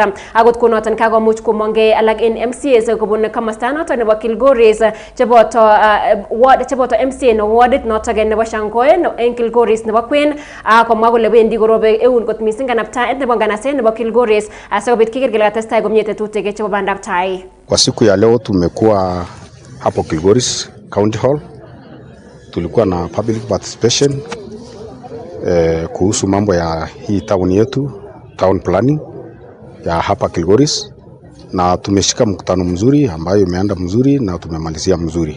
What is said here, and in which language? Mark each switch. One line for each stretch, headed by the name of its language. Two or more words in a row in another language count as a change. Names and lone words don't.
Kalenjin: Akot kunoton kakomuch komongei alak en MCAs kobun komosta noton nebo Kilgoris cheboto MCA no wardit notok nebo Shangoi en Kilgoris nebo Kwen akomwa kole wendi korobe eun kot mising kanaptaet nebo nganaset nebo Kilgoris asikobit keker kele katestai komie tetutik chebo bandab tai.
Swahili: Kwa siku ya leo tumekuwa hapo Kilgoris County Hall, tulikuwa na
English: public participation
Swahili: kuhusu mambo ya hii town yetu,
English: town planning
Swahili: ya hapa Kilgoris, na tumeshika mkutano mzuri ambayo imeenda mzuri na tumemalizia mzuri.